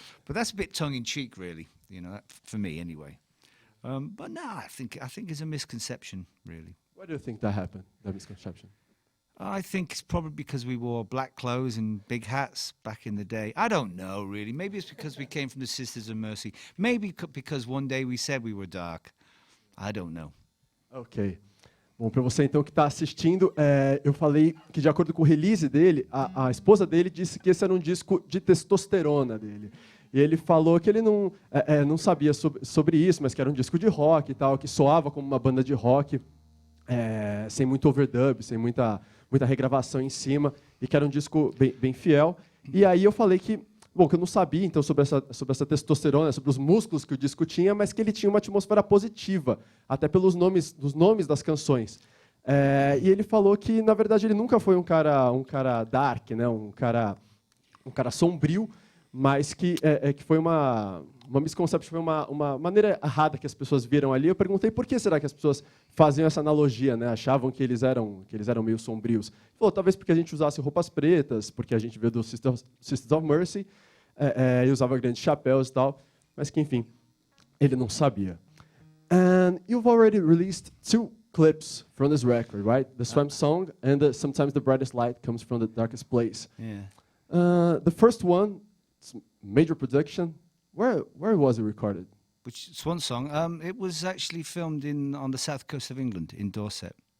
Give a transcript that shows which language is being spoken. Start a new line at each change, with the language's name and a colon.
English: But that's a bit tongue-in-cheek, really, for me anyway. But no, I think it's a misconception, really. Why do you think that happened, that misconception? I think it's probably because we wore black clothes and big hats back in the day. I don't know, really. Maybe it's because we came from the Sisters of Mercy. Maybe because one day we said we were dark. I don't know. Ok.
Portuguese: Bom, para você então que está assistindo, eu falei que de acordo com o release dele, a esposa dele disse que esse era um disco de testosterona dele. E ele falou que ele não sabia sobre isso, mas que era um disco de rock e tal, que soava como uma banda de rock, sem muito overdub, sem muita regravação em cima, e que era um disco bem fiel. E aí eu falei que eu não sabia então sobre essa testosterona, sobre os músculos que o disco tinha, mas que ele tinha uma atmosfera positiva, até pelos nomes das canções. E ele falou que, na verdade, ele nunca foi um cara dark, né? um cara sombrio, mas que foi uma misconception, foi uma maneira errada que as pessoas viram ali. Eu perguntei por que será que as pessoas faziam essa analogia, né? Achavam que eles eram meio sombrios. Ele falou, talvez porque a gente usasse roupas pretas, porque a gente veio do Sisters of Mercy, e usava grandes chapéus e tal, mas que, enfim, ele não sabia.
English: And you've already released 2 clips from this record, right? The Swam song and Sometimes the Brightest Light Comes from the Darkest Place. Yeah. The first one, it's major production. Where was it recorded? Which Swan Song? It was actually filmed on the south coast of England, in Dorset.